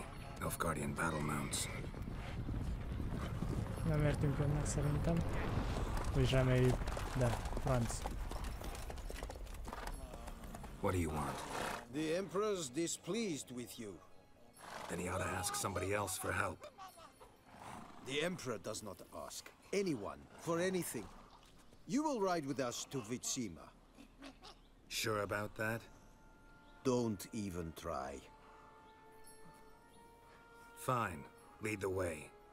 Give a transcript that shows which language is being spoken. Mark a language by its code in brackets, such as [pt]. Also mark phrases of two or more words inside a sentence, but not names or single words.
[en] Nilfgaardian battle mounts. [hu] Nem értünk önnek szerintem. Úgy reméljük, de franc. [en] What do you want? The Emperor's displeased with you. Then he ought to ask somebody else for help. The Emperor does not ask anyone for anything. You will ride with us to Vitsima. Sure about that? Don't even try. Fine. Lead the way.